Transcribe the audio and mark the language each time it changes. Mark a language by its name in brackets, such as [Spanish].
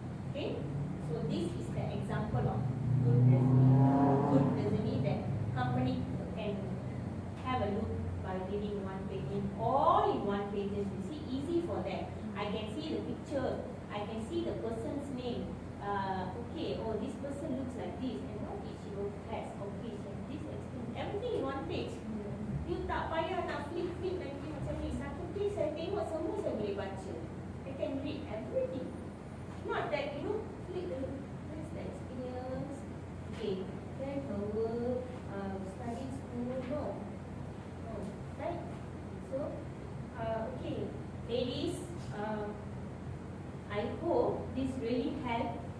[English] Okay, so this is the example of good resume that company can have a look by reading 1 page in 1 pages. You see, easy for them. I can see the picture. I can see the person's name. Okay, oh, this person looks like this, and what is she has? Okay, she has this experience. Everything in 1 page. You [Malay] tak payah nak flip nanti macam ni. Satu page saya tengok semua saya boleh baca. [English] I can read everything. Not that flip the where's the experience. Okay, then her work, study school, no, right? So, okay, ladies, I hope this really help.